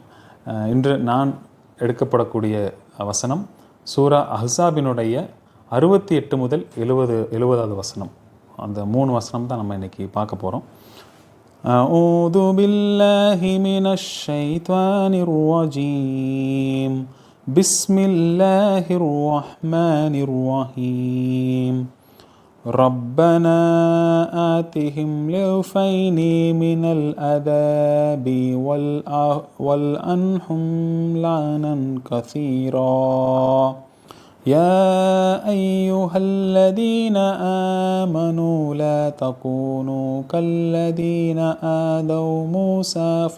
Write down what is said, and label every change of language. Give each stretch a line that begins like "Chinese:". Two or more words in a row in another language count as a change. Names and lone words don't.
Tamil: இன்று நான் எடுக்கப்படக்கூடிய வசனம் சூரா அஹ்ஸாபினுடைய 68 முதல் 70வது வசனம். அந்த 3 வசனம் தான் நம்ம இன்றைக்கி பார்க்க போகிறோம்.
Arabic: أعوذ بالله من الشيطان الرجيم. بسم الله الرحمن الرحيم. ربنا آتهم ضعفين من العذاب والعنهم لعنا كثيرا يا أيها الذين آمنوا لا تكونوا كالذين آذوا موسى